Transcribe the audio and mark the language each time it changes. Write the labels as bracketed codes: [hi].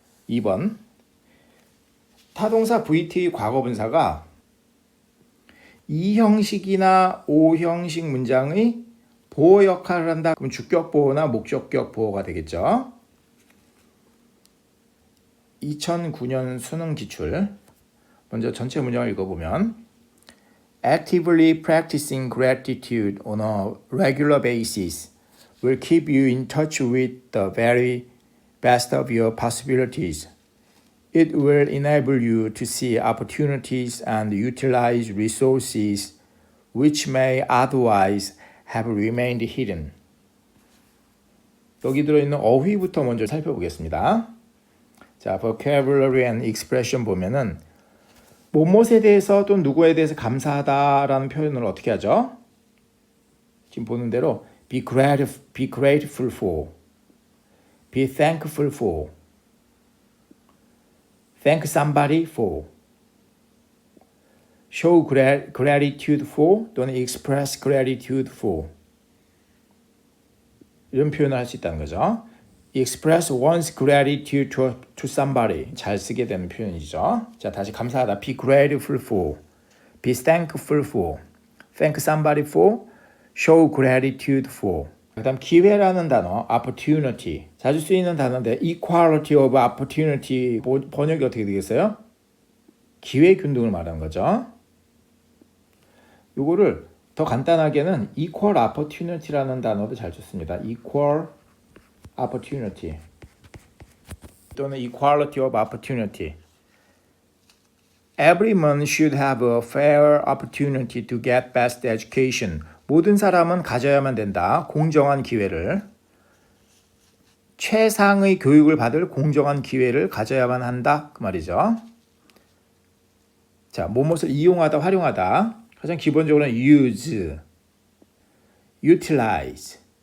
[ko] 2번 타동사 VT 과거분사가 이 형식이나 O 형식 문장의 보호 역할을 한다. 그럼 주격 보호나 목적격 보호가 되겠죠. 2009년 수능 기출. 먼저 전체 문장을 읽어보면 [en] Actively practicing gratitude on a regular basis will keep you in touch with the very best of your possibilities. It will enable you to see opportunities and utilize resources which may otherwise have remained hidden. [ko] 여기 들어있는 어휘부터 먼저 살펴보겠습니다. 자, [en] vocabulary and expression [ko] 보면은 뭐뭐에 대해서 또 누구에 대해서 감사하다라는 표현을 어떻게 하죠? 지금 보는 대로 [en] be grateful for, be thankful for, thank somebody for, show gratitude for 또는 express gratitude for [ko] 이런 표현을 할 수 있다는 거죠. [en] express one's gratitude to somebody [ko] 잘 쓰게 되는 표현이죠. 자, 다시 감사하다. [en] be grateful for, be thankful for, thank somebody for, show gratitude for. [ko] 그 다음 기회라는 단어 opportunity 자주 쓰이는 단어인데 [en] equality of opportunity [ko] 번역이 어떻게 되겠어요? 기회 균등을 말하는 거죠. 요거를 더 간단하게는 [en] equal opportunity [ko] 라는 단어도 잘 좋습니다. [en] equal opportunity 또는 equality of opportunity Everyone should have a fair opportunity to get best education. [ko] 모든 사람은 가져야만 된다. 공정한 기회를. 최상의 교육을 받을 공정한 기회를 가져야만 한다. 그 말이죠. 자, 무엇을 이용하다, 활용하다. 가장 기본적으로는 use, utilize.